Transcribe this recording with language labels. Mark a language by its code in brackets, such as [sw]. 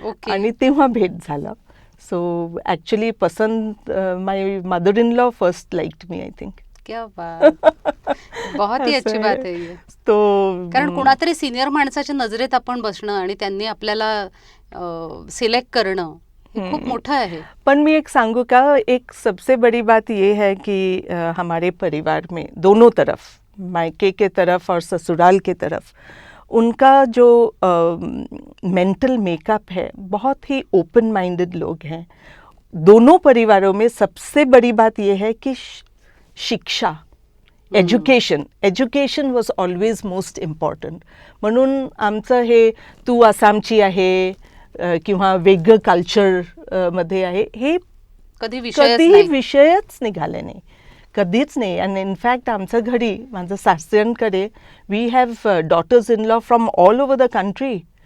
[mr] आणि तेव्हा भेट झालं. [en] So actually पसंत my mother in law first liked me, I think. [hi] क्या बात. बहुत ही अच्छी बात [mr] आहे [hi] ये. तो [mr] कारण कुणातरी सिनियर माणसाच्या नजरेत आपण बसणं आणि त्यांनी आपल्याला सिलेक्ट करणं हे खूप मोठं आहे. पण मी एक सांगू का, [hi] एक सबसे बड़ी बात ये है कि हमारे परिवार में दोनों तरफ, मायके के तरफ और ससुराल के तरफ, उनका जो मेंटल मेकअप है, बहुत ही ओपन माइंडेड लोग हैं. दोनों परिवारों में सबसे बड़ी बात ये है कि शिक्षा, [en] Education was always most important. [mr] म्हणून आमचं हे तू आसामची आहे किंवा वेगळं कल्चर मध्ये आहे हे कधी विषयच निघाले नाही, कधीच नाही. आणि इनफॅक्ट आमच्या घरी, माझं सासऱ्यांकडे, [en] We have daughters in law from all over the country.